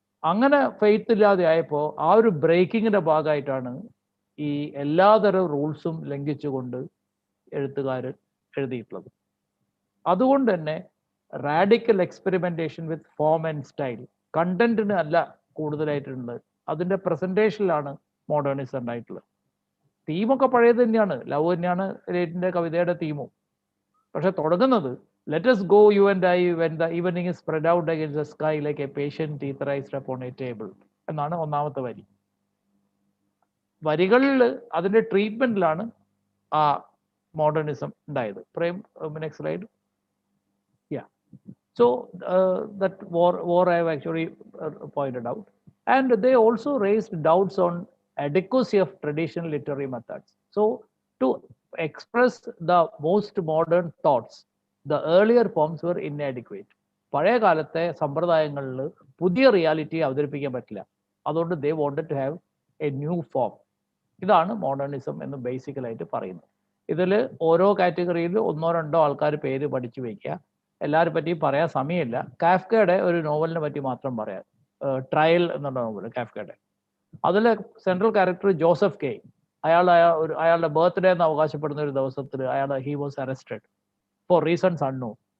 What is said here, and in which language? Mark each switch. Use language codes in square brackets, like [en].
[ml] അങ്ങനെ ഫെയ്ത്ത് ഇല്ലാതെ ആയപ്പോൾ ആ ഒരു ബ്രേക്കിങ്ങിന്റെ ഭാഗമായിട്ടാണ് ഈ എല്ലാതരം റൂൾസും ലംഘിച്ചുകൊണ്ട് എഴുത്തുകാർ എഴുതിയിട്ടുള്ളത്. അതുകൊണ്ട് തന്നെ radical experimentation with form and style, കണ്ടന്റിന് അല്ല കൂടുതലായിട്ടുള്ളത്, അതിന്റെ പ്രസന്റേഷനിലാണ് മോഡേണിസം ഉണ്ടായിട്ടുള്ളത്. തീമൊക്കെ പഴയത് തന്നെയാണ്, ലവ് തന്നെയാണ് ലേറ്റിന്റെ കവിതയുടെ തീമും. പക്ഷെ തുടങ്ങുന്നത് [en] let us go you and I when the evening is spread out against the sky like a patient teeth raised upon a table [ml] എന്നാണ് ഒന്നാമത്തെ വരി. വരികളിൽ അതിന്റെ ട്രീറ്റ്മെന്റിലാണ് ആ മോഡേണിസം ഉണ്ടായത്. Prem, next slide. Yeah. [en] So that war I have actually pointed out, and they also raised doubts on adequacy of traditional literary methods. So to express the most modern thoughts, the earlier forms were inadequate. [ml] പഴയ കാലത്തെ സമ്പ്രദായങ്ങളിൽ പുതിയ reality അവതരിപ്പിക്കാൻ പറ്റില്ല. അതുകൊണ്ട് [en] they wanted to have a new form. [ml] ഇതാണ് modernism എന്ന് ബേസിക്കലായിട്ട് പറയുന്നത്. ഇതിൽ ഓരോ കാറ്റഗറിയിൽ 1-2 ആൾക്കാർ പേര് പഠിച്ചു വയ്ക്കുക. എല്ലാവരെ പറ്റിയും പറയാൻ സമയമില്ല. കാഫ്കയുടെ ഒരു നോവലിനെ പറ്റി മാത്രം പറയാം, ട്രയൽ എന്നുള്ള നോവൽ കാഫ്കയുടെ. അതിലെ സെൻട്രൽ ക്യാരക്ടർ ജോസഫ് കെ. അയാളുടെ ബർത്ത്ഡേ എന്ന് അവകാശപ്പെടുന്ന ഒരു ദിവസത്തിൽ [en] He was arrested for reasons unknown.